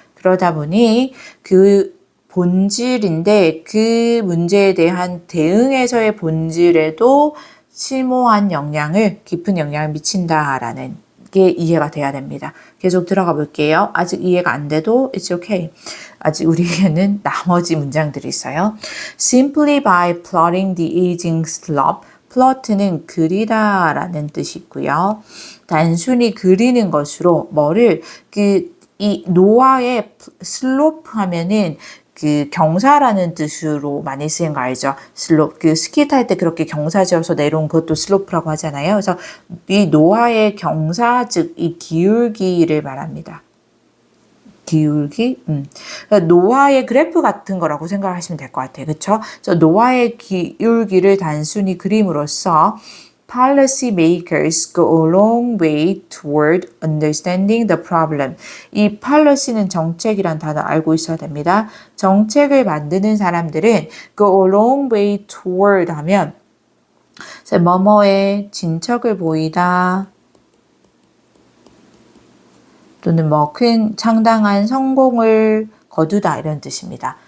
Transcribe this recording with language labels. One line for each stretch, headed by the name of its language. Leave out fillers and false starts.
Korean: 그러다 보니 그 본질인데 그 문제에 대한 대응에서의 본질에도 심오한 영향을, 깊은 영향을 미친다라는 게 이해가 돼야 됩니다. 계속 들어가 볼게요. 아직 이해가 안 돼도
English: it's okay.
Korean: 아직 우리에게는 나머지 문장들이 있어요.
English: Simply by plotting the aging slope.
Korean: plot는 그리다라는 뜻이 있고요. 단순히 그리는 것으로 뭐를 이 노화의 슬로프 하면은 그 경사라는 뜻으로 많이 쓰인 거 알죠? 슬로프. 그 스키 탈 때 그렇게 경사 지어서 내려온 그것도 슬로프라고 하잖아요. 그래서 이 노화의 경사, 즉 이 기울기를 말합니다. 기울기? 그러니까 노화의 그래프 같은 거라고 생각하시면 될 것 같아요. 그렇죠? 그래서 노화의 기울기를 단순히 그림으로써
English: policy makers go a long way toward understanding the problem.
Korean: 이 policy는 정책이란 단어 알고 있어야 됩니다. 정책을 만드는 사람들은 go a long way toward 하면 뭐뭐에 진척을 보이다 또는 뭐 큰 상당한 성공을 거두다 이런 뜻입니다.